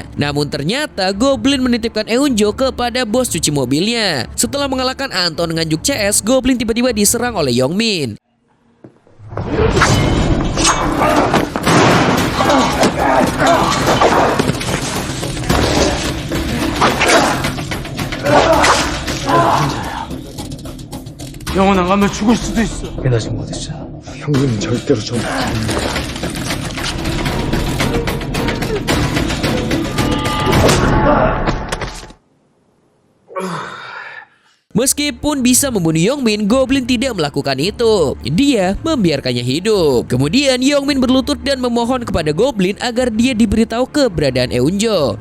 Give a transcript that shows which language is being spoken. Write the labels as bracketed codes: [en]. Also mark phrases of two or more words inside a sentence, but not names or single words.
[id] Namun ternyata Goblin menitipkan Eunjo kepada bos cuci mobilnya. Setelah mengalahkan Anton Nganjuk CS, Goblin tiba-tiba diserang oleh Yongmin. [ko] 영원 안 가면 죽을 수도 있어. 나 지금 어딨어? 형님은 절대로 저 [id] Meskipun bisa membunuh Yongmin, Goblin tidak melakukan itu. Dia membiarkannya hidup. Kemudian Yongmin berlutut dan memohon kepada Goblin agar dia diberitahu keberadaan Eunjo.